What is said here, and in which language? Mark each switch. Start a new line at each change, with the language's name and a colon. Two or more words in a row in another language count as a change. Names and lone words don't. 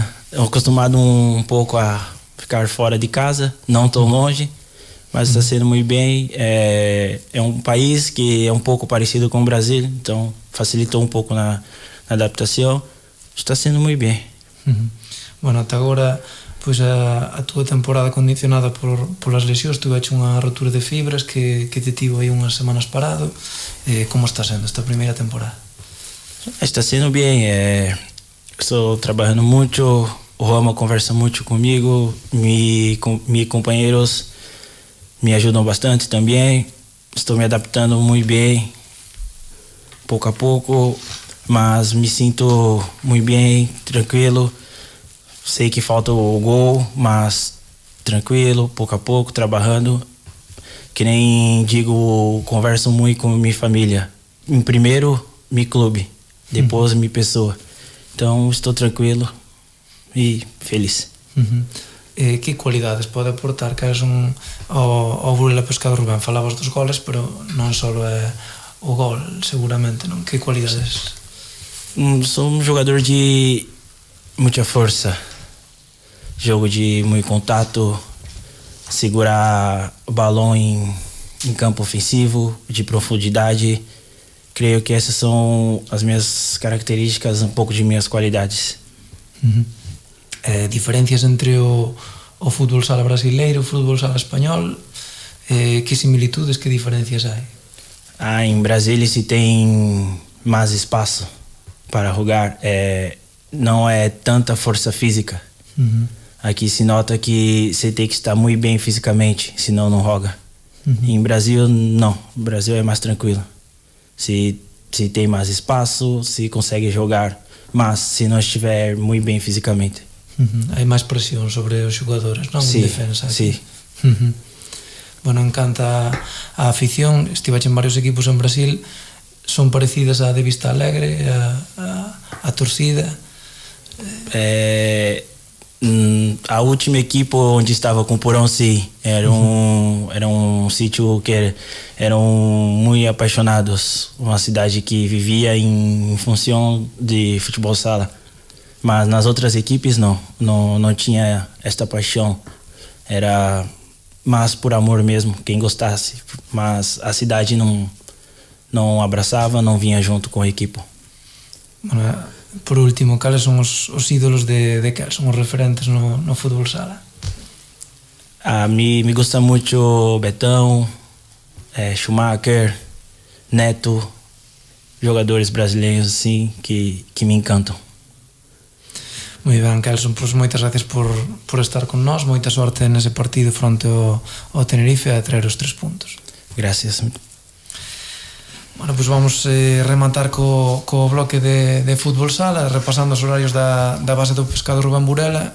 Portuguese: Eu acostumado um pouco a ficar fora de casa, não tão longe, mas está sendo muito bem. É um país que é um pouco parecido com o Brasil, então facilitou um pouco na adaptação. Está sendo muito bem.
Galician: Bueno, até agora, pois a túa temporada condicionada polas lesións, tuveche unha rotura de fibras que te tivo aí unhas semanas parado. Como está sendo esta primeira temporada?
Portuguese: Está sendo bem. Estou trabalhando muito, o Roma conversa muito comigo, meus companheiros me ajudam bastante também. Estou me adaptando muito bem, pouco a pouco, mas me sinto muito bem, tranquilo. Sei que falta o gol, mas tranquilo, pouco a pouco, trabalhando. Que nem digo, converso muito com minha família. Em primeiro, meu clube, depois minha pessoa. Então, estou tranquilo e feliz.
Galician: Que qualidades pode aportar Kelson ao Burela Pescador Urbán? Falabas dos goles, pero non só é o gol, seguramente, non? Que qualidades?
Portuguese: Sou um jogador de muita força. jogo de muito contato, segurar o balão em campo ofensivo, de profundidade. Creio que essas são as minhas características, um pouco de minhas qualidades.
Galician: Diferencias entre o fútbol sala brasileiro e o fútbol sala espanhol, que similitudes, que diferencias há?
Portuguese: Em Brasília se tem mais espaço para jogar, não é tanta força física. Aqui se nota que você tem que estar muito bem fisicamente, senão não joga. Em Brasil, não. O Brasil é mais tranquilo. Se tem mais espaço, se consegue jogar, mas se não estiver muito bem fisicamente.
Galician: Hai máis presión sobre os xogadores, non?
Portuguese: Sí,
Galician: En defensa.
Portuguese: sí.
Galician: Bueno, encanta a afición. Estivache en varios equipos en Brasil. Son parecidas a de Vista Alegre, a torcida?
Portuguese: A última equipe onde estava com o Porão, sim. Era um sítio que eram muito apaixonados. Uma cidade que vivia em função de futebol sala. Mas nas outras equipes não tinha esta paixão. Era mais por amor mesmo, quem gostasse. Mas a cidade não abraçava, não vinha junto com a equipe.
Galician: Bueno, por último, cales son os ídolos de cal? Son os referentes no fútbol sala?
Spanish: A mí me gusta
Portuguese: muito Betão, Schumacher, Neto, jogadores brasileiros assim que me encantam.
Galician: Moi ben, Kelson, pois moitas gracias por estar con nós, moita sorte nese partido fronte ao Tenerife a traer os 3 puntos. Gracias. Bueno, pois vamos rematar co bloque de fútbol sala, repasando os horarios da base do Pescado Rubén Burela.